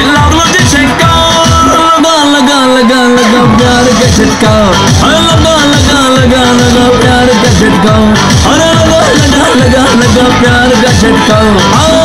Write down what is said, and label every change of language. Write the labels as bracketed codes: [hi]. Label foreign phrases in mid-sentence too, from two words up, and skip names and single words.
[bn] লাগলো যে ছেকা, [hi] लगा लगा लगा लगा प्यार के झटका, लगा लगा लगा लगा प्यार के झटका, अरे लगा लगा लगा लगा प्यार का झटका।